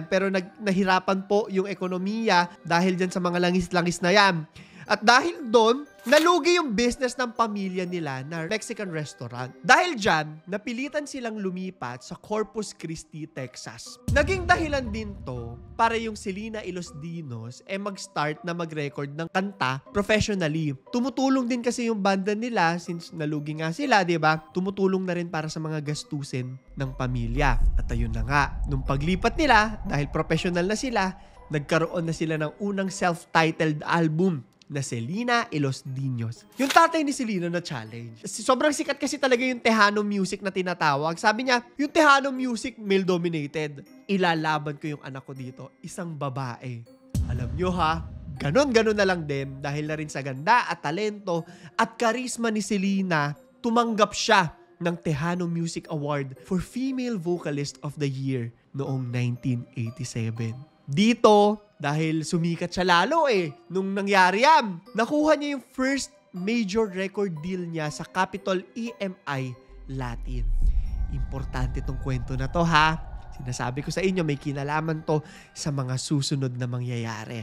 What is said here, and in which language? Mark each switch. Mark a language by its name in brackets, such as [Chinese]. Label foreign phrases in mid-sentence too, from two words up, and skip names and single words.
[Filipino] Pero nahirapan po yung ekonomiya dahil dyan sa mga langis-langis na yan. At dahil doon, nalugi yung business ng pamilya nila na Mexican restaurant. Dahil dyan, napilitan silang lumipat sa Corpus Christi, Texas. Naging dahilan din to para yung Selena y los Dinos mag-start na mag-record ng kanta professionally. Tumutulong din kasi yung banda nila since nalugi nga sila, di ba? Tumutulong na rin para sa mga gastusin ng pamilya. At ayun na nga, nung paglipat nila, dahil professional na sila, nagkaroon na sila ng unang [English] self-titled album [Filipino] na Selena y los Dinos. Yung tatay ni Selena na challenge. Sobrang sikat kasi talaga yung [English] Tejano music [Filipino] na tinatawag. Sabi niya, yung [English] Tejano music male-dominated. [Filipino] Ilalaban ko yung anak ko dito, isang babae. Alam nyo ha, ganon-ganon na lang din dahil na rin sa ganda at talento at karisma ni Selena, tumanggap siya ng Tejano Music Award for Female Vocalist of the Year noong 1987. Dito, dahil sumikat siya lalo nung nangyari yan, nakuha niya yung [English] first major record deal [Filipino] niya sa Capitol EMI Latin. Importante tong kwento na to ha. Sinasabi ko sa inyo, may kinalaman to sa mga susunod na mangyayari.